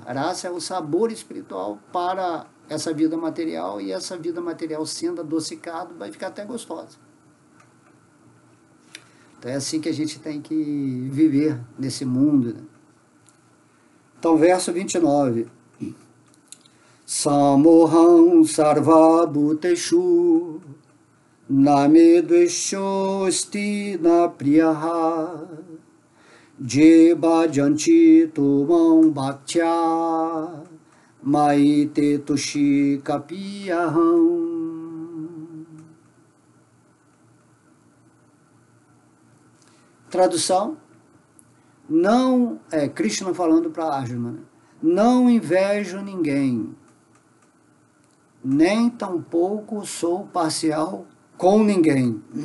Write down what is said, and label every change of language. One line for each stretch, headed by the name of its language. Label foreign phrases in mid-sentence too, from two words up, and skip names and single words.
Portuguese: A raça é o sabor espiritual para essa vida material, e essa vida material sendo adocicada vai ficar até gostosa. Então é assim que a gente tem que viver nesse mundo. Né? Então, verso 29.
Sanskrit: Samoham sarva bhuteshu name dveshosti na priyaha je bhajanti tumam bhaktya maite tushi kapiyaham.
Portuguese: Tradução, não é Krishna falando para Arjuna, né? Não invejo ninguém, nem tampouco sou parcial com ninguém.